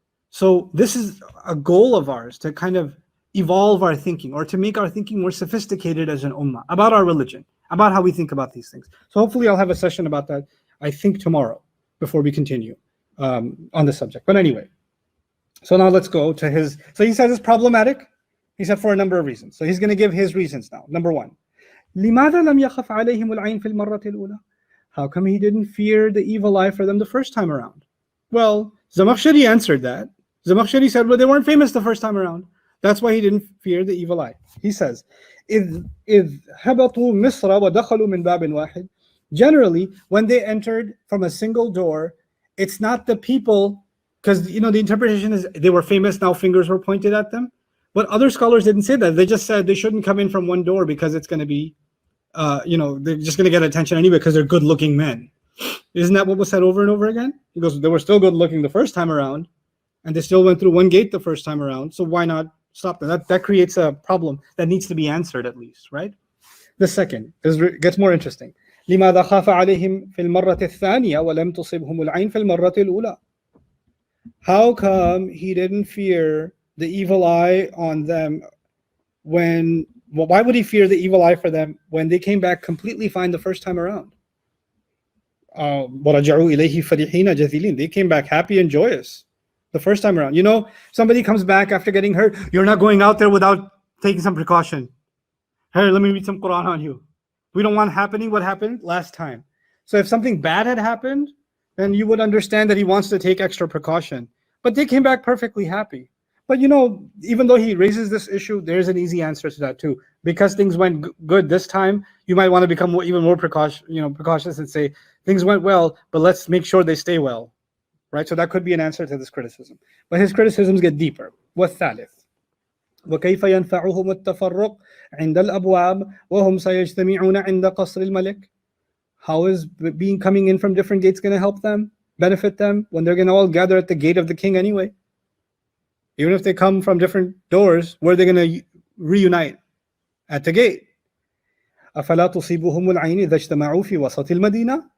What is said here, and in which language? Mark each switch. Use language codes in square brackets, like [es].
[en] So this is a goal of ours, to kind of evolve our thinking, or to make our thinking more sophisticated as an ummah, about our religion, about how we think about these things. So hopefully I'll have a session about that, I think tomorrow, before we continue on the subject. But anyway, so now let's go to his, so he says it's problematic. He said for a number of reasons. So he's going to give his reasons now. [ar] Number one, لِمَاذَا لَمْ يَخَفْ عَلَيْهِمُ الْعَيْنِ فِي الْمَرَّةِ الْأُولَى? [en] How come he didn't fear the evil eye for them the first time around? Well, Zamakhshari answered that. Zamakhshari said, well, they weren't famous the first time around. That's why he didn't fear the evil eye. He says, [ar] إِذْ هَبَطُوا مِصْرَ وَدَخَلُوا مِنْ بَابٍ وَاحِدٍ. [en] Generally, when they entered from a single door it's not the people, because the interpretation is they were famous, now fingers were pointed at them. But other scholars didn't say that. They just said they shouldn't come in from one door because it's going to be, they're just going to get attention anyway because they're good-looking men. Isn't that what was said over and over again? He goes, they were still good-looking the first time around, and they still went through one gate the first time around. So why not stop them? That creates a problem that needs to be answered at least, right? The second gets more interesting. [ar] لماذا خاف عليهم في المرة الثانية ولم تصبهم العين في المرة الأولى? [en] How come he didn't fear the evil eye on them why would he fear the evil eye for them when they came back completely fine the first time around? [ar] وَرَجَعُوا إِلَيْهِ فَرِحِينَ جَثِيلِينَ. [en] They came back happy and joyous the first time around. Somebody comes back after getting hurt, you're not going out there without taking some precaution. Hey, let me read some Quran on you. We don't want happening what happened last time. So if something bad had happened, then you would understand that he wants to take extra precaution. But they came back perfectly happy. But even though he raises this issue, there's an easy answer to that too. Because things went good this time, you might want to become even more precautious and say things went well, but let's make sure they stay well, right? So that could be an answer to this criticism. But his criticisms get deeper. [ar] والثالث وكيف ينفعهم التفرق عند الأبواب وهم سيجتمعون عند قصر الملك? [en] How is coming in from different gates going to help them, benefit them, when they're going to all gather at the gate of the king anyway? Even if they come from different doors, where are they going to reunite? At the gate. [ar] أَفَلَا تُصِيبُهُمُ الْعَيْنِ إِذَا اجْتَمَعُوا فِي وَسَطِ الْمَدِينَةِ?